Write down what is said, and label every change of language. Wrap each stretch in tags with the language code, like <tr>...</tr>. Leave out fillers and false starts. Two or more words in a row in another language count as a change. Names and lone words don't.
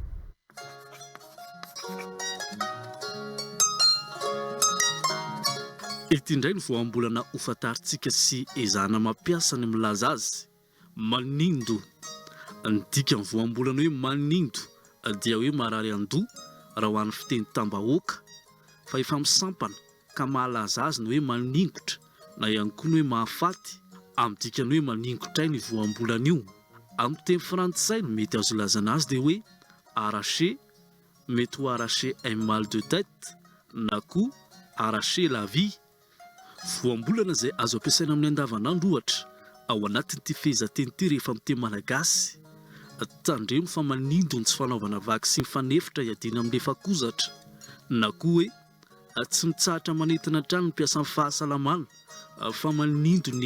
<mg>Ity indray ny voambolana hofantaritsika sy ezahana mampiasa ny milaza azy manindo ny dika ny voambolana hoe manindo dia hoe marary andoha raha ho an'ny fiteny tambahoaka fa efa misampana ka mahalaza azy ny hoe maningotra na ihany koa ny hoe mahafaty amin'ny dikany hoe maningotray ny voambolana io amin'ny teny frantsay no mety azo ilazana azy dia hoe arracher mety ho</mg> <fr>arracher un mal de tête</fr> <mg>na koa</mg> <fr>arracher la vie</fr> <mg>voambolana izay azo ampiasaina amin'ny andavanandro ohatra ao anatin'ity fehezanteny ity rehefa amin'ny teny malagasy tandremo fa manindo ny tsy fanaovana vaksiny fanefitra hiadiana amin'ny lefakozatra na koa hoe tsy mitsahatra manentana trano ny mpiasan'ny fahasalamana fa manindo ny</mg>